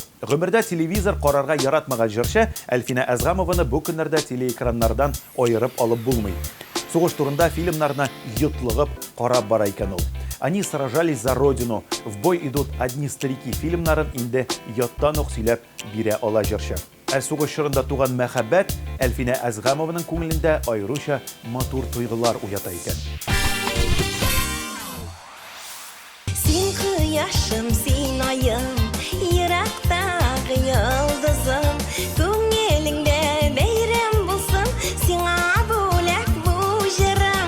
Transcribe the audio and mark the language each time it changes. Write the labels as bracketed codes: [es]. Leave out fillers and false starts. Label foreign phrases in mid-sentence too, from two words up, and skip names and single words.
[tt] Гомердә телевизор карарга яратмаган җырчы Әлфинә Әзгамованы бу көннәрдә телеэкраннардан аерып алып булмый. Сугыш турында фильмнарны йотлыгып карап бара икән ул. Они сражались за родину, в бой идут одни старики фильмнарын инде яттан ук сөйләп бирә ала җырчы. Сугыш чорында туган мәхәббәт Әлфинә Әзгамованың күңелендә аеруча матур тойгылар уята икән. Син кояшым, син айым, йөрәктәге йолдызым, күңелеңдә бәйрәм булсын, сиңа бүләк бу җырым.